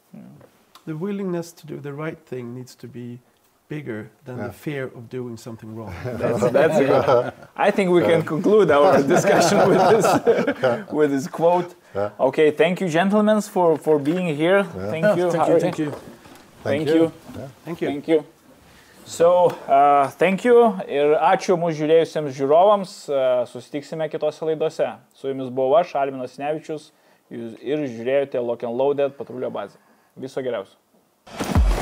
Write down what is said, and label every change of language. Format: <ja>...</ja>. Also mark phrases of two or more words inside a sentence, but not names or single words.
<en>The willingness to do the right thing needs to be bigger than the fear of doing something wrong. That's good. I think we can conclude our discussion with this quote. Okay, thank you, gentlemen, for being here. Thank you. Thank you. Thank you. Thank you. Thank you. So, thank you</en> <lt>ir ačiū mūsų žiūrėjusiems žiūrovams. Susitiksime kitose laidose. Su jumis buvau aš, Nevičius, ir žiūrėjote Lock and Loaded Patrulio bazę. Viso geriausio.</lt>